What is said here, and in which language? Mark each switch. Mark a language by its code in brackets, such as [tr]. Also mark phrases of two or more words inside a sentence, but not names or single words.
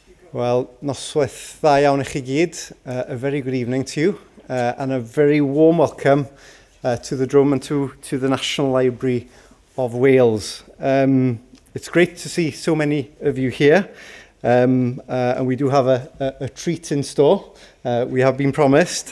[cy] Well, noswaith dda iawn I chi gyd. [en] A very good evening to you and a very warm welcome to the Drum and to the National Library of Wales. It's great to see so many of you here and we do have a treat in store. We have been promised.